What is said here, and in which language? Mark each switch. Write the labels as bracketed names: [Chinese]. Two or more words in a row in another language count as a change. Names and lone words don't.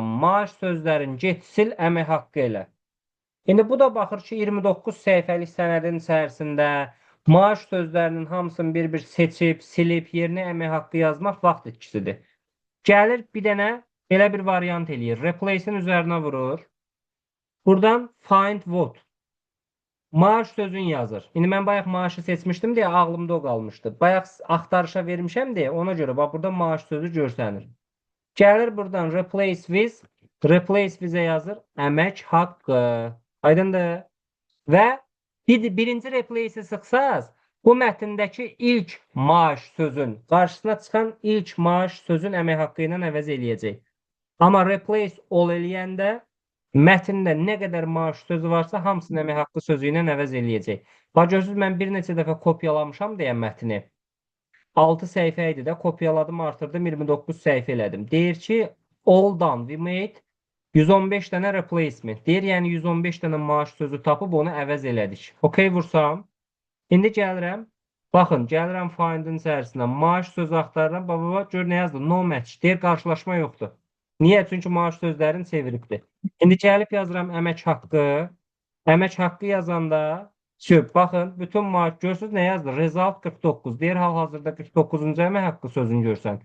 [Azerbaijani] Maaş sözlərini get, sil, əmək haqqı elə. İndi bu da baxır ki, 29 səhifəlik sənədin içərisində maaş sözlərinin hamısını bir-bir seçib, silib, yerinə əmək haqqı yazmaq vaxt itkisidir. Gəlir bir dənə belə bir variant eləyir. Replace-in üzərinə vurur. Buradan [English] find what. [Azerbaijani] Maaş sözün yazır. İndi mən bayaq maaşı seçmişdim deyə ağlımda o qalmışdı. Bayaq axtarışa vermişəm deyə ona görə bax burada maaş sözü görsənir. Gəlir buradan [English] replace with. Replace with- [Azerbaijani] ə yazır. Əmək haqqı. Aydındır? Və birinci replace-i sıxsaz, bu mətndəki ilk maaş sözün, qarşısına çıxan ilk maaş sözün əmək haqqı ilə əvəz eləyəcək. Amma [English] replace all [Azerbaijani] eləyəndə mətndə nə qədər maaş sözü varsa, hamısını əmək haqqı sözü ilə əvəz eləyəcək. Bax, görürsünüz, mən bir neçə dəfə kopyalamışam deyə mətni. 6 səhifə idi də, kopyaladım, artırdım, 29 səhifə elədim. Deyir ki, [English] all done, we made 115 dənə replacement. [Azerbaijani] Deyir, yəni 115 dənə maaş sözü tapıb onu əvəz elədik. OK vursam. İndi gəlirəm. Baxın, gəlirəm find-in içərisinə. Maaş sözü axtarıram. Baba, gör nə yazdı? [English] No match. [Azerbaijani] Deyir, qarşılaşma yoxdur. Niyə? Çünki maaş sözlərini çeviribdir. İndi gəlib yazıram əmək haqqı. Əmək haqqı yazanda baxın, bütün maaş görürsünüz nə yazdı? Result 49. Deyir, hal-hazırda 49-cu əmək haqqı sözünü görsən.